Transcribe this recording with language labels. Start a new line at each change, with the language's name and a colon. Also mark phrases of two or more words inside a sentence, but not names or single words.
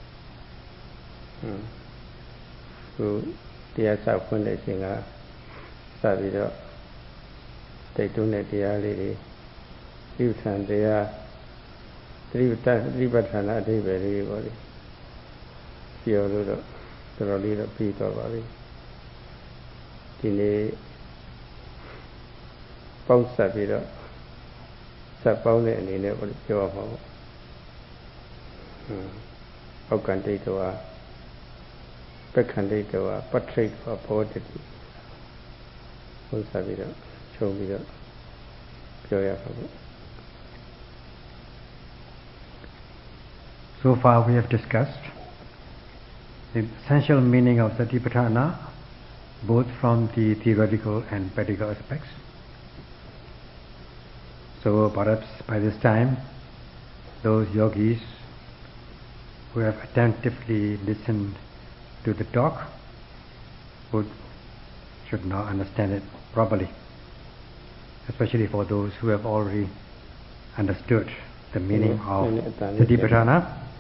Burmese: ခုတရားစဖွင့်တဲ့အချိန်ကစပြီးတော့တိတ်တွန်းတဲ့တရားလေးတွေပြုဆံတရားသတိပဋ္ဌာန်အဓိပ္ပာယ်လေးပေါ့လေပြောလို့တော့တော်တော်လေးတော့ပြီးတော့ပါပြီဒီနေ့ပေါင်းစပ်ပြီးတော့စပ်ပေါင်းတဲ့အနေနဲ့ပြောရမှာပေါ့ အောက်ကံဒိဋ္ဌဝါပက္ခန္ဒိဋ္ဌဝါပဋ္ဌိတ်ဝါဘောဓတိပေါင်းစပ်ပြီးတော့ခြုံပြီးတော့ပြောရမှာပေါ့
English: So far we have discussed the essential meaning of Satipatthana, both from the theoretical and practical aspects. So perhaps by this time, those yogis who have attentively listened to the talk should now understand it properly, especially for those who have already understood the meaning of Satipatthana.